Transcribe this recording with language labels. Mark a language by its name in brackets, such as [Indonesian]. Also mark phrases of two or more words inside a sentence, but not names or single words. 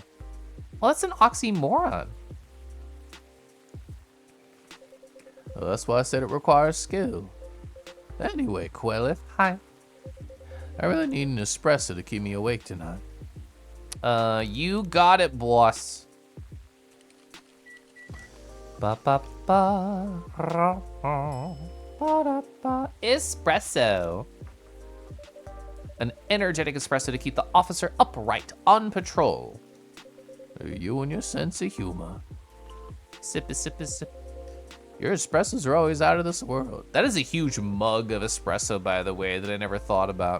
[English] Well, that's an oxymoron. Well, that's why I said it requires skill. Anyway, Quelith. Hi. I really need an espresso to keep me awake tonight. You got it, boss. Ba ba ba, ra, ra, ba da ba. Espresso. An energetic espresso to keep the officer upright on patrol. You and your sense of humor. Sip, sip, sip. Your espressos are always out of this world. That is a huge mug of espresso, by the way, that I never thought about.